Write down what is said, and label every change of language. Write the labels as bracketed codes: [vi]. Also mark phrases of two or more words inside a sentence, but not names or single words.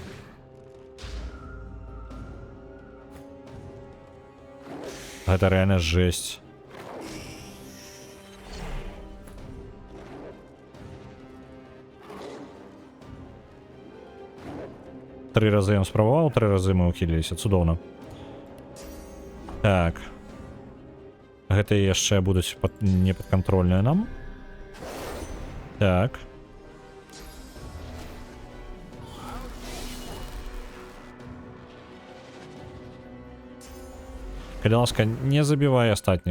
[ru] Это реально жесть. [uk] Три рази я спробував, 3 рази ми ухилилися. Цудовно. Так. [be] Гэта яшчэ будуць непадкантрольныя нам. Так. Калі ласка, не забівай астатніх.